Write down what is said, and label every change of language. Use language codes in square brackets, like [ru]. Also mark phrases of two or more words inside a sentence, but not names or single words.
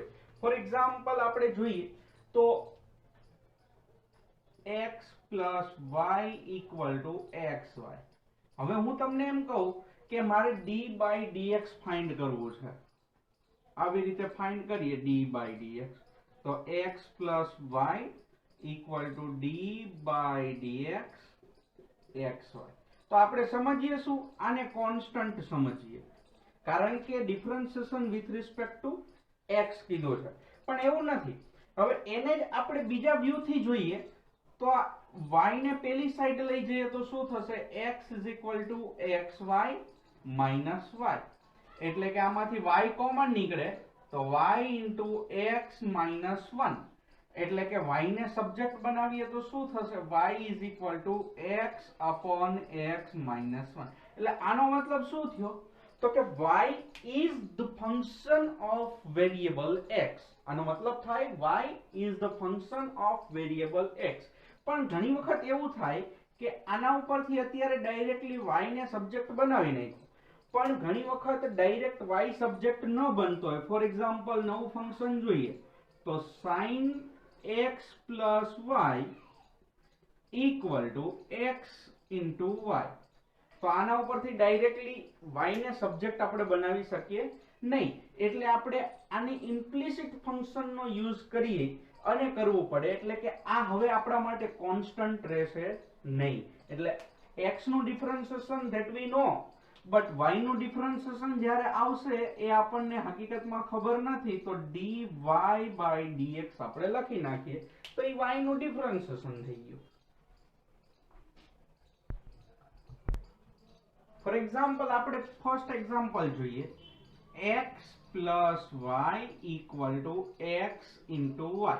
[en] for example [gu] આપણે જોઈએ તો [en] x plus y equal to xy. [gu] હવે હું તમને એમ કહું કે મારે [en] d by dx find [gu] કરવું છે. આવી રીતે ફાઇન્ડ કરીએ [en] d by dx, [gu] તો [en] x plus y equal to d by dx xy. [gu] તો આપણે સમજીએ શું? આને કોન્સ્ટન્ટ સમજીએ, કારણ કે [en] differentiation with respect to x [gu] કીધો છે. પણ એવું નથી. હવે એને જ આપણે બીજા વ્યૂ થી જોઈએ તો y ને પેલી સાઈડ લઈ જઈએ તો શું થશે? [en] x is equal to xy minus y. [gu] એટલે કે આમાંથી y કોમન નીકળે તો [en] y into x minus 1. [gu] એટલે કે y ને સબ્જેક્ટ બનાવીએ તો શું થશે? [en] y is equal to x upon x minus 1. [gu] એટલે આનો મતલબ શું થયો? તો કે [en] y is the function of variable x. [gu] આનો મતલબ થાય [en] y is the function of variable x. [gu] પણ ઘણી વખત એવું થાય કે આના ઉપરથી અત્યારે ડાયરેક્ટલી y ને સબ્જેક્ટ બનાવી નાખ્યું, પણ ઘણી વખત ડાયરેક્ટ y સબ્જેક્ટ ન બનતો હોય. [en] for example [gu] નવું ફંક્શન જોઈએ તો [en] sin x plus y equal to x into y. [gu] તો આના ઉપરથી ડાયરેક્ટલી y ને સબ્જેક્ટ આપણે બનાવી શકીએ નહીં. એટલે આપણે આની ઇમ્પ્લિસિટ ફંક્શનનો યુઝ કરીએ અને કરવું પડે. એટલે કે આ હવે આપણા માટે કોન્સ્ટન્ટ રહેશે નહીં. એટલે x નું ડિફરન્સિએશન [en] that we know, but [gu] y નું ડિફરન્સિએશન જ્યારે આવશે એ આપણને હકીકતમાં ખબર નથી, તો [en] dy by dx [gu] આપણે લખી નાખીએ તો એ y નું ડિફરન્સિએશન થઈ ગયું. [en] for example [gu] આપણે [en] first example [gu] જોઈએ, [en] x plus y equal to x into y.